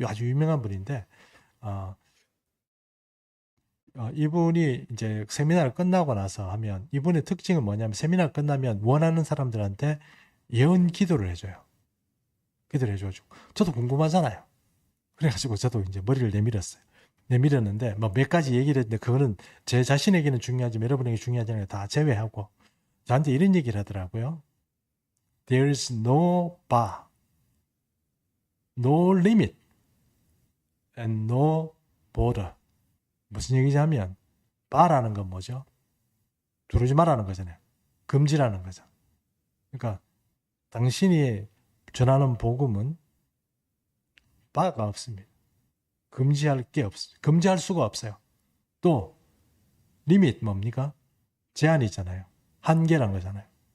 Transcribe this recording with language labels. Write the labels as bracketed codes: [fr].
[ko] 아주 유명한 분인데 이분이 이제 세미나를 끝나고 나서 하면 이분의 특징은 뭐냐면 세미나가 끝나면 원하는 사람들한테 예언 기도를 해줘요. 기도를 해줘가지고 저도 궁금하잖아요. 그래가지고 저도 이제 머리를 내밀었는데 몇 가지 얘기를 했는데 그거는 제 자신에게는 중요하지만 여러분에게 중요하지 않은 다 제외하고 저한테 이런 얘기를 하더라고요. [en] There's no bar, no limit, and no border. [ko] 무슨 얘기냐면 바라는 건 뭐죠? 두르지 말라는 거잖아요. 금지라는 거죠. 그러니까 당신이 전하는 복음은 바가 없습니다. 금지할 수가 없어요. 또 리밋 뭡니까? 제한이 있잖아요. 한계란 거잖아요.